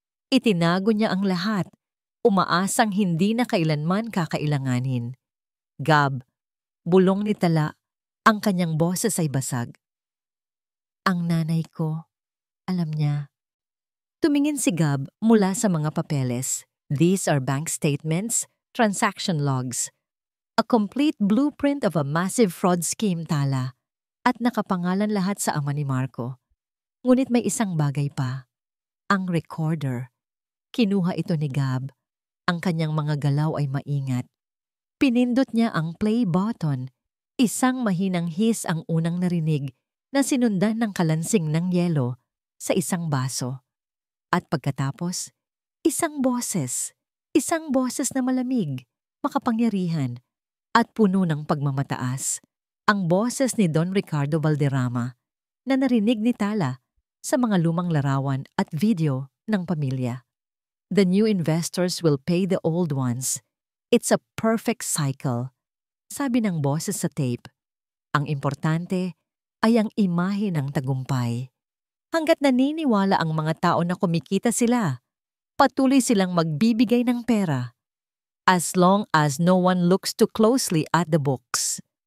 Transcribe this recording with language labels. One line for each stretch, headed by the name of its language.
Filipino: Itinago niya ang lahat, umaasang hindi na kailanman kakailanganin. Gab, bulong ni Tala, ang kanyang boses ay basag. Ang nanay ko, alam niya. Tumingin si Gab mula sa mga papeles.
English: These are bank statements, transaction logs. A complete blueprint of a massive fraud scheme, Tala.
Filipino: At nakapangalan lahat sa ama ni Marco. Ngunit may isang bagay pa. Ang recorder. Kinuha ito ni Gab. Ang kanyang mga galaw ay maingat. Pinindot niya ang play button. Isang mahinang hiss ang unang narinig na sinundan ng kalansing ng yelo sa isang baso. At pagkatapos, isang boses na malamig, makapangyarihan, at puno ng pagmamataas. Ang boses ni Don Ricardo Valderrama na narinig ni Tala sa mga lumang larawan at video ng pamilya.
English: The new investors will pay the old ones. It's a perfect cycle,
Filipino: sabi ng boses sa tape. Ang importante ay ang imahe ng tagumpay. Hanggat naniniwala ang mga tao na kumikita sila, patuloy silang magbibigay ng pera.
English: As long as no one looks too closely at the books.